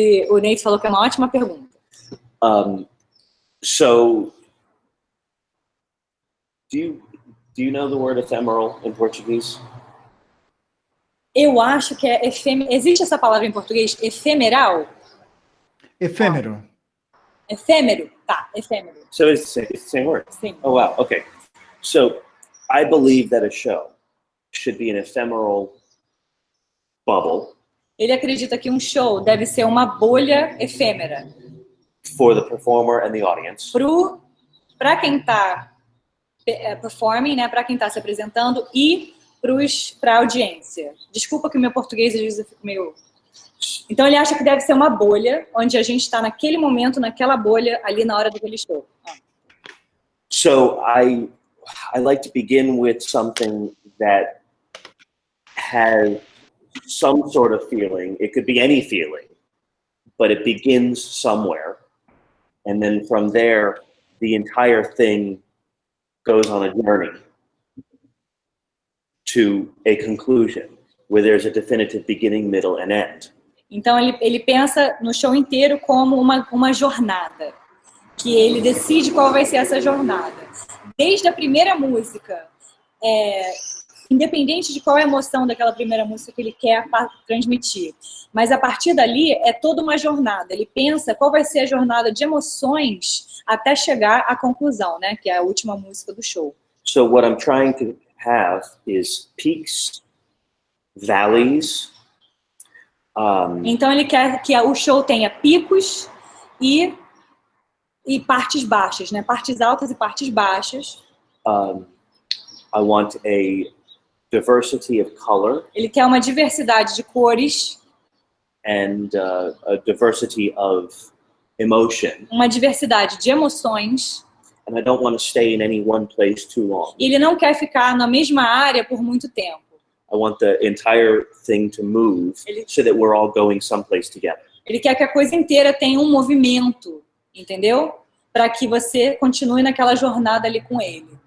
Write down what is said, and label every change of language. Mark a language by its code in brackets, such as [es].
[pt] O Nate falou que é uma ótima pergunta. [en] So, do you know the word ephemeral in Portuguese? [pt] Eu acho que é existe essa palavra em português, efemeral? Efêmero. Efêmero, tá, efêmero. [en] So it's the same word? [pt] Sim. [en] Oh, wow, okay. So, I believe that a show should be an ephemeral bubble. [pt] Ele acredita que um show deve ser uma bolha efêmera. [en] For the performer and the audience. [pt] Para quem está performing, né, para quem está se apresentando e para a audiência. Desculpa que o meu português às vezes eu fico meio... Então ele acha que deve ser uma bolha, onde a gente está naquele momento, naquela bolha, ali na hora daquele show. [en] So I like to begin with something that has some sort of feeling. It could be any feeling, but it begins somewhere. And then from there, the entire thing goes on a journey to a conclusion where there's a definitive beginning, middle, and end. [pt] Então ele pensa no show inteiro como uma jornada, que ele decide qual vai ser essa jornada. Desde a primeira música, independente de qual é a emoção daquela primeira música que ele quer transmitir. Mas a partir dali é toda uma jornada. Ele pensa qual vai ser a jornada de emoções até chegar à conclusão, né? Que é a última música do show. [en] So what I'm trying to have is peaks, valleys. [pt] Então ele quer que o show tenha picos e partes baixas, né? Partes altas e partes baixas. [en] I want a diversity of color. [pt] Ele quer uma diversidade de cores. [en] And a diversity of emotion. [pt] Uma diversidade de emoções. [en] And I don't want to stay in any one place too long. [pt] E ele não quer ficar na mesma área por muito tempo. [en] I want the entire thing to move so that we're all going someplace together. [pt] Ele quer que a coisa inteira tenha um movimento, entendeu? Para que você continue naquela jornada ali com ele.